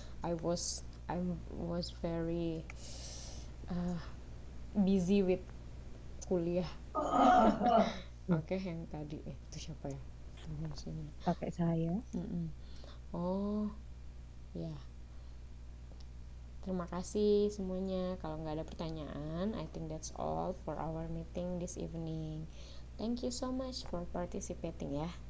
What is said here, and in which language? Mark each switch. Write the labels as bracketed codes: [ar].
[en] I was very busy with kuliah. [id] Oke, yang tadi itu siapa ya? Pakai saya. Oh ya, terima kasih semuanya. Kalau nggak ada pertanyaan, [en] I think that's all for our meeting this evening. Thank you so much for participating ya.